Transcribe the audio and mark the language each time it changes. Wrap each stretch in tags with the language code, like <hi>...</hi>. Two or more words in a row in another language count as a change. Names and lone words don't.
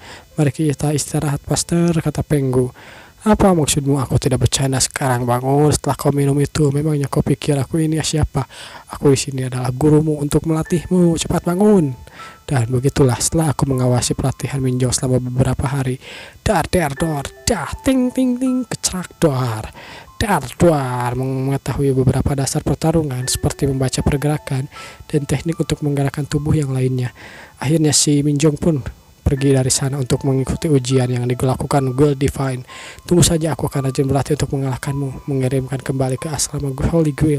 <id>Mari kita istirahat, Pastor, kata Penggu. Apa maksudmu? Aku tidak bercanda sekarang, bangun setelah kau minum itu. Memangnya kau pikir aku ini siapa? Aku di sini adalah gurumu untuk melatihmu. Cepat bangun. Dan begitulah setelah aku mengawasi pelatihan Minjong selama beberapa hari. Dar der dor, dah ting ting ting, kecrak dor. Dar dor, mengetahui beberapa dasar pertarungan seperti membaca pergerakan dan teknik untuk menggerakkan tubuh yang lainnya. Akhirnya si Minjong pun pergi dari sana untuk mengikuti ujian yang dilakukan Gold Divine. Tunggu saja, aku akan rajin berlatih untuk mengalahkanmu, mengirimkan kembali ke asrama Holy Grail.</id>